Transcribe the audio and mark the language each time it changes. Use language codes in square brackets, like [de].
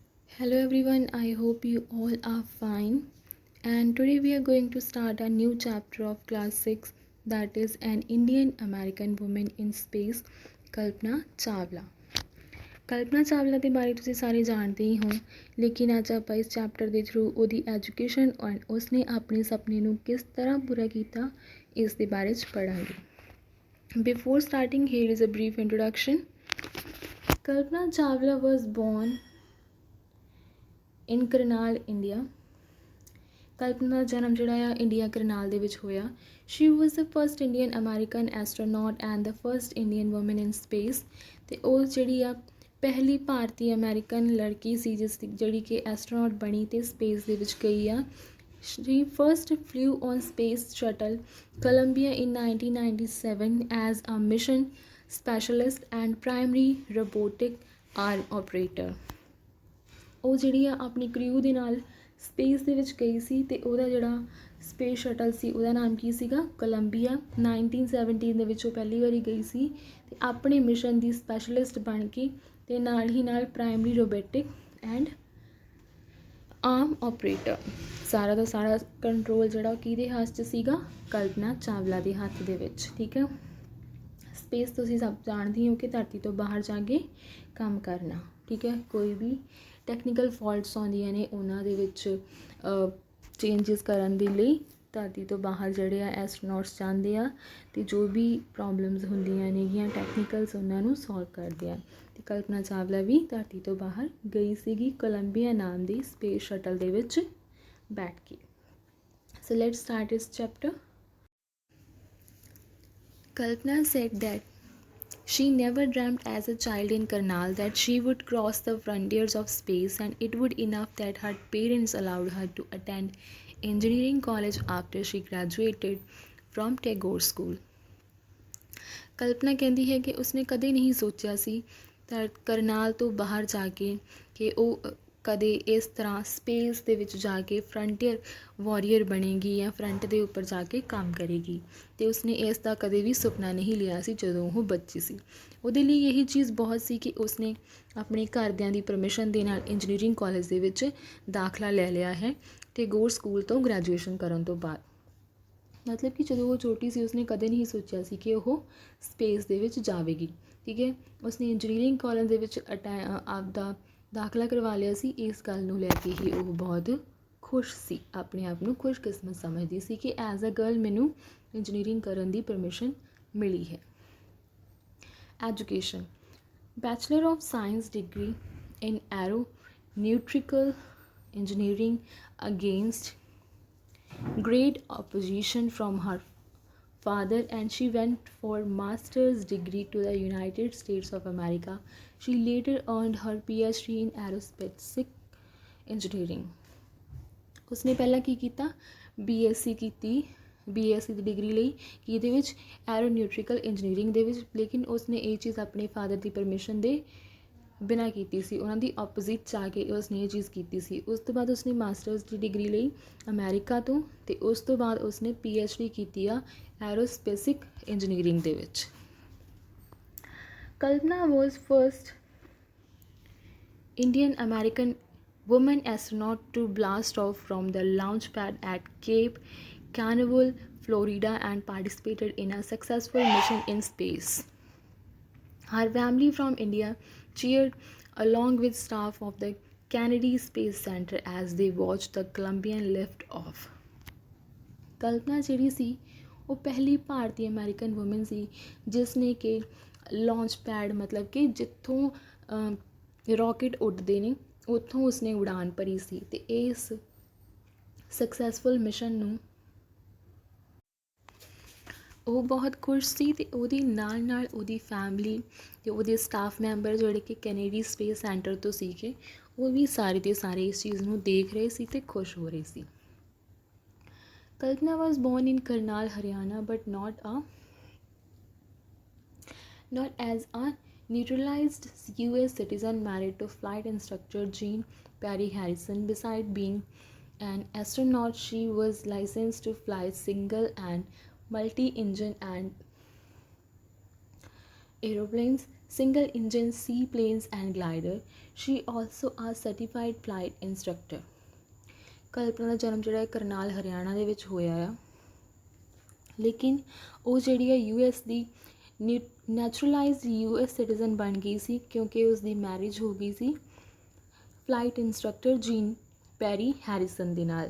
[en] Hello everyone, I hope you all are fine. And today we are going to start a new chapter of class 6, that is an Indian American woman in space, Kalpana Chawla. [pa] Kalpana Chawla ਦੇ ਬਾਰੇ ਤੁਸੀਂ ਸਾਰੇ ਜਾਣਦੇ ਹੀ ਹੋ, ਲੇਕਿਨ ਅੱਜ ਆਪਾਂ ਇਸ ਚੈਪਟਰ ਦੇ ਥਰੂ ਉਹਦੀ ਐਜੂਕੇਸ਼ਨ ਔਰ ਉਸਨੇ ਆਪਣੇ ਸੁਪਨੇ ਨੂੰ ਕਿਸ ਤਰ੍ਹਾਂ ਪੂਰਾ ਕੀਤਾ ਇਸ ਦੇ ਬਾਰੇ 'ਚ ਪੜ੍ਹਾਂਗੇ। [en] Before starting here is a brief introduction. Kalpana Chawla was born in Karnal, India. [pa] ਕਲਪਨਾ ਦਾ ਜਨਮ ਜਿਹੜਾ ਆ ਇੰਡੀਆ ਕਰਨਾਲ ਦੇ ਵਿੱਚ ਹੋਇਆ। [en] She was the first Indian American astronaut and the first Indian woman in space. [pa] ਅਤੇ ਉਹ ਜਿਹੜੀ ਆ ਪਹਿਲੀ ਭਾਰਤੀ ਅਮੈਰੀਕਨ ਲੜਕੀ ਸੀ ਜਿਹੜੀ ਕਿ ਐਸਟਰੋਨੌਟ ਬਣੀ ਅਤੇ ਸਪੇਸ ਦੇ ਵਿੱਚ ਗਈ ਆ। [en] She first flew on space shuttle Columbia in 1997 as a mission specialist and primary robotic arm operator. [pa] ਉਹ ਜਿਹੜੀ ਆ ਆਪਣੀ ਕ੍ਰਿਊ ਦੇ ਨਾਲ ਸਪੇਸ ਦੇ ਵਿੱਚ ਗਈ ਸੀ ਅਤੇ ਉਹਦਾ ਜਿਹੜਾ ਸਪੇਸ ਸ਼ਟਲ ਸੀ ਉਹਦਾ ਨਾਮ ਕੀ ਸੀਗਾ, ਕੋਲੰਬੀਆ। 1917 ਦੇ ਵਿੱਚ ਉਹ ਪਹਿਲੀ ਵਾਰੀ ਗਈ ਸੀ ਅਤੇ ਆਪਣੇ ਮਿਸ਼ਨ ਦੀ ਸਪੈਸ਼ਲਿਸਟ ਬਣ ਕੇ ਅਤੇ ਨਾਲ ਹੀ ਨਾਲ [en] primary robotic and arm operator, [pa] ਸਾਰਾ ਦਾ ਸਾਰਾ ਕੰਟਰੋਲ ਜਿਹੜਾ ਉਹ ਕਿਹਦੇ ਹੱਥ 'ਚ ਸੀਗਾ, ਕਲਪਨਾ ਚਾਵਲਾ ਦੇ ਹੱਥ ਦੇ ਵਿੱਚ। ਠੀਕ ਹੈ। ਸਪੇਸ ਤੁਸੀਂ ਸਭ ਜਾਣਦੇ ਹੋ ਕਿ ਧਰਤੀ ਤੋਂ ਬਾਹਰ ਜਾ ਕੇ ਕੰਮ ਕਰਨਾ। ਠੀਕ ਹੈ। ਕੋਈ ਵੀ ਟੈਕਨੀਕਲ ਫਾਲਟਸ ਆਉਂਦੀਆਂ ਨੇ ਉਹਨਾਂ ਦੇ ਵਿੱਚ ਚੇਂਜਿਸ ਕਰਨ ਦੇ ਲਈ ਧਰਤੀ ਤੋਂ ਬਾਹਰ ਜਿਹੜੇ ਆ ਐਸਟਰੋਨੌਟਸ ਜਾਂਦੇ ਆ ਅਤੇ ਜੋ ਵੀ ਪ੍ਰੋਬਲਮਸ ਹੁੰਦੀਆਂ ਨੇਗੀਆਂ ਟੈਕਨੀਕਲਸ ਉਹਨਾਂ ਨੂੰ ਸੋਲਵ ਕਰਦੇ ਆ। ਅਤੇ ਕਲਪਨਾ ਚਾਵਲਾ ਵੀ ਧਰਤੀ ਤੋਂ ਬਾਹਰ ਗਈ ਸੀਗੀ ਕੋਲੰਬੀਆ ਨਾਮ ਦੀ ਸਪੇਸ ਸ਼ਟਲ ਦੇ ਵਿੱਚ ਬੈਠ ਕੇ। [en] so let's start [pa] ਇਸ chapter. [en] Kalpana said that she never dreamt as a child in Karnal that she would cross the frontiers of space, and it would enough that her parents allowed her to attend engineering college after she graduated from Tagore School. [pa] ਕਲਪਨਾ ਕਹਿੰਦੀ ਹੈ ਕਿ ਉਸਨੇ ਕਦੇ ਨਹੀਂ ਸੋਚਿਆ ਸੀ ਤਾਂ ਕਰਨਾਲ ਤੋਂ ਬਾਹਰ ਜਾ ਕੇ ਕਿ ਉਹ ਕਦੇ ਇਸ ਤਰ੍ਹਾਂ ਸਪੇਸ ਦੇ ਵਿੱਚ ਜਾ ਕੇ ਫਰੰਟੀਅਰ ਵਾਰੀਅਰ ਬਣੇਗੀ ਜਾਂ ਫਰੰਟ ਦੇ ਉੱਪਰ ਜਾ ਕੇ ਕੰਮ ਕਰੇਗੀ, ਅਤੇ ਉਸਨੇ ਇਸ ਦਾ ਕਦੇ ਵੀ ਸੁਪਨਾ ਨਹੀਂ ਲਿਆ ਸੀ ਜਦੋਂ ਉਹ ਬੱਚੀ ਸੀ। ਉਹਦੇ ਲਈ ਇਹੀ ਚੀਜ਼ ਬਹੁਤ ਸੀ ਕਿ ਉਸਨੇ ਆਪਣੇ ਘਰਦਿਆਂ ਦੀ ਪਰਮਿਸ਼ਨ ਦੇ ਨਾਲ ਇੰਜੀਨੀਅਰਿੰਗ ਕਾਲਜ ਦੇ ਵਿੱਚ ਦਾਖਲਾ ਲੈ ਲਿਆ ਹੈ ਟੈਗੋਰ ਸਕੂਲ ਤੋਂ ਗ੍ਰੈਜੂਏਸ਼ਨ ਕਰਨ ਤੋਂ ਬਾਅਦ। ਮਤਲਬ ਕਿ ਜਦੋਂ ਉਹ ਛੋਟੀ ਸੀ ਉਸਨੇ ਕਦੇ ਨਹੀਂ ਸੋਚਿਆ ਸੀ ਕਿ ਉਹ ਸਪੇਸ ਦੇ ਵਿੱਚ ਜਾਵੇਗੀ। ਠੀਕ ਹੈ। ਉਸਨੇ ਇੰਜੀਨੀਅਰਿੰਗ ਕਾਲਜ ਦੇ ਵਿੱਚ ਆਪਦਾ ਦਾਖਲਾ ਕਰਵਾ ਲਿਆ ਸੀ। ਇਸ ਗੱਲ ਨੂੰ ਲੈ ਕੇ ਹੀ ਉਹ ਬਹੁਤ ਖੁਸ਼ ਸੀ, ਆਪਣੇ ਆਪ ਨੂੰ ਖੁਸ਼ਕਿਸਮਤ ਸਮਝਦੀ ਸੀ ਕਿ [en] as a girl [pa] ਮੈਨੂੰ ਇੰਜੀਨੀਅਰਿੰਗ ਕਰਨ ਦੀ ਪਰਮਿਸ਼ਨ ਮਿਲੀ ਹੈ। [en] Education, bachelor of science degree in aeronautical engineering against great opposition from her father, and she went for master's degree to the United States of America. She later earned her PhD in aerospace engineering. [pa] ਉਸਨੇ ਪਹਿਲਾਂ ਕੀ ਕੀਤਾ, BSc ਕੀਤੀ, BSc ਦੀ degree ਲਈ ਕਿਹਦੇ ਵਿੱਚ, aeronautical engineering ਦੇ ਵਿੱਚ। ਲੇਕਿਨ ਉਸਨੇ ਇਹ ਚੀਜ਼ ਆਪਣੇ ਫਾਦਰ ਦੀ ਪਰਮਿਸ਼ਨ ਦੇ ਬਿਨਾਂ ਕੀਤੀ ਸੀ, ਉਹਨਾਂ ਦੀ ਆਪੋਜ਼ਿਟ 'ਚ ਆ ਕੇ ਉਸਨੇ ਇਹ ਚੀਜ਼ ਕੀਤੀ ਸੀ। ਉਸ ਤੋਂ ਬਾਅਦ ਉਸਨੇ ਮਾਸਟਰਸ ਦੀ ਡਿਗਰੀ ਲਈ ਅਮੈਰੀਕਾ ਤੋਂ, ਅਤੇ ਉਸ ਤੋਂ ਬਾਅਦ ਉਸਨੇ PhD ਕੀਤੀ ਆ ਐਰੋਸਪੇਸਿਕ ਇੰਜੀਨੀਅਰਿੰਗ ਦੇ ਵਿੱਚ। [en] Kalpana was first Indian American woman astronaut to blast off from the launch pad at Cape Canaveral, Florida, and participated in a successful mission in space. Her family from India cheered along with staff of the Kennedy Space Center as they watched the Columbian lift off. [pa] ਕਲਪਨਾ ਜਿਹੜੀ ਸੀ ਉਹ ਪਹਿਲੀ ਭਾਰਤੀ American woman ਸੀ ਜਿਸ ਨੇ ਕਿ launch pad, ਮਤਲਬ ਕਿ ਜਿੱਥੋਂ rocket ਉੱਡਦੇ ਨੇ ਉੱਥੋਂ ਉਸਨੇ ਉਡਾਨ ਭਰੀ ਸੀ, ਅਤੇ ਇਸ ਸਕਸੈਸਫੁਲ ਮਿਸ਼ਨ ਨੂੰ ਉਹ ਬਹੁਤ ਖੁਸ਼ ਸੀ। ਅਤੇ ਉਹਦੇ ਨਾਲ ਨਾਲ ਉਹਦੀ ਫੈਮਿਲੀ ਅਤੇ ਉਹਦੇ ਸਟਾਫ ਮੈਂਬਰ ਜਿਹੜੇ ਕਿ ਕੈਨੇਡੀ ਸਪੇਸ ਸੈਂਟਰ ਤੋਂ ਸੀਗੇ, ਉਹ ਵੀ ਸਾਰੇ ਦੇ ਸਾਰੇ ਇਸ ਚੀਜ਼ ਨੂੰ ਦੇਖ ਰਹੇ ਸੀ ਅਤੇ ਖੁਸ਼ ਹੋ ਰਹੇ ਸੀ। [en] Kalpana was born in Karnal, Haryana, but not as a naturalized US citizen married to flight instructor Jean Perry Harrison. Besides being an astronaut, she was licensed to fly single and multi-engine and aeroplanes single engine seaplanes and glider. She also a certified flight instructor. [pa] ਕਲਪਨਾ ਦਾ ਜਨਮ ਜਿਹੜਾ ਹੈ ਕਰਨਾਲ ਹਰਿਆਣਾ ਦੇ ਵਿੱਚ ਹੋਇਆ ਆ, ਲੇਕਿਨ ਉਹ ਜਿਹੜੀ ਹੈ US ਦੀ ਨੈਚੁਰਲਾਈਜ਼ਡ US ਸਿਟੀਜ਼ਨ ਬਣ ਗਈ ਸੀ ਕਿਉਂਕਿ ਉਸ ਦੀ ਮੈਰਿਜ ਹੋ ਗਈ ਸੀ ਫਲਾਈਟ ਇੰਸਟਰਕਟਰ ਜੀਨ ਪੈਰੀ ਹੈਰੀਸਨ ਦੇ ਨਾਲ।